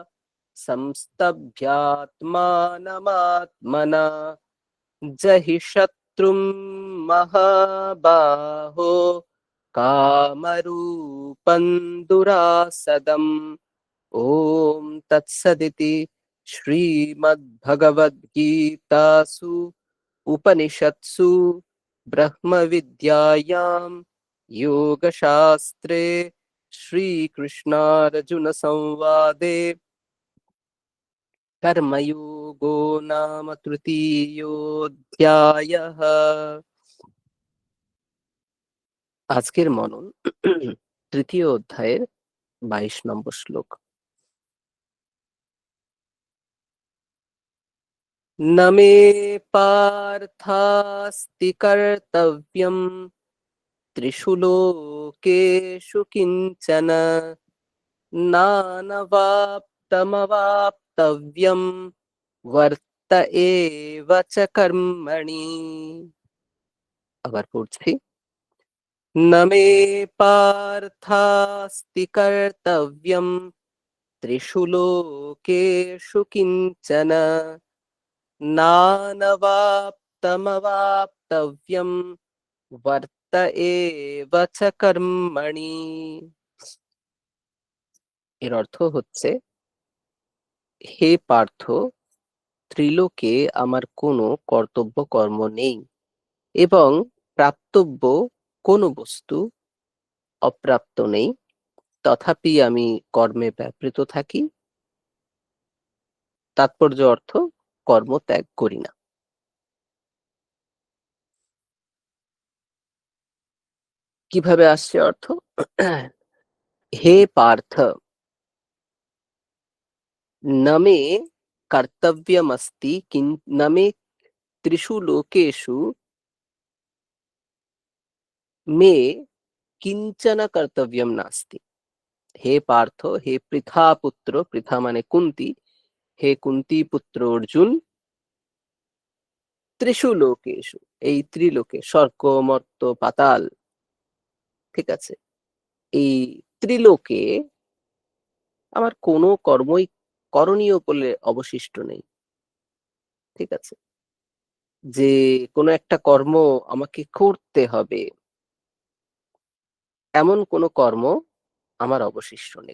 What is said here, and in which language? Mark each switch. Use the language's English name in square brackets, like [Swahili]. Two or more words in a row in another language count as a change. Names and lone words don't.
[Sanskrit] संस्तभ्यात्मानमात्मना जहि शत्रुं महाबाहो कामरूपं दुरासदम् ॐ तत्सदिति श्रीमद्भगवद्गीतासु उपनिषत्सु ब्रह्मविद्यायां योगशास्त्रे श्रीकृष्णार्जुनसंवादे कर्मयोगो नाम तृतीयोऽध्यायः [Bangla] আজকের মনন তৃতীয় অধ্যায়ের 22 নম্বর শ্লোক [Sanskrit] न मे पार्थास्ति कर्तव्यं त्रिषु लोकेषु किञ्चन नानवाप्तमवाप्तव्यं वर्त एव च कर्मणि [Bangla] আবার পড়ছি [Sanskrit] न मे पार्थास्ति कर्तव्यं त्रिषु लोकेषु किञ्चन नानवाप्तमवाप्तव्यं वर्त एव च कर्मणि [Bangla] এর অর্থ হচ্ছে হে পার্থ ত্রিলোকে আমার কোনো কর্তব্য কর্ম নেই এবং প্রাপ্তব্য কোনো বস্তু অপ্রাপ্ত নেই তথাপি আমি কর্মে ব্যাপৃত থাকি তাৎপর্য অর্থ কর্ম ত্যাগ করি না কিভাবে আসছে অর্থ হে পার্থ নমে [Sanskrit] कर्तव्यमस्ति न मे त्रिषु लोकेषु मे किंचन कर्तव्यम नास्ति। [Bangla] হে পার্থ, হে পৃথা পুত্র, পৃথা মানে কুন্তী, হে কুন্তী পুত্র অর্জুন, [Sanskrit] त्रिषु लोकेषु, [Bangla] এই ত্রিলোকে, স্বর্গ মর্ত পাতাল, ঠিক আছে, এই ত্রিলোকে আমার কোনো কর্মই করণীয় বলে অবশিষ্ট নেই। ঠিক আছে, যে কোনো একটা কর্ম আমাকে করতে হবে এমন কোনো কর্ম আমার অবশিষ্ট নেই।